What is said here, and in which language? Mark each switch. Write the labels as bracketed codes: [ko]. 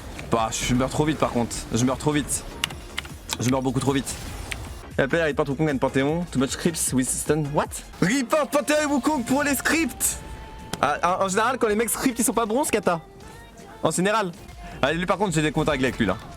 [fr] Bah, je meurs trop vite par contre. Je meurs trop vite. Je meurs beaucoup trop vite. [en] La player report Wukong and Panthéon. Too much scripts with stun. What? [fr] Report Panthéon et Wukong pour les scripts. Ah, en général, quand les mecs script, ils sont pas bronzes, Kata. En général. Allez, lui par contre, j'ai des comptes à régler avec lui là.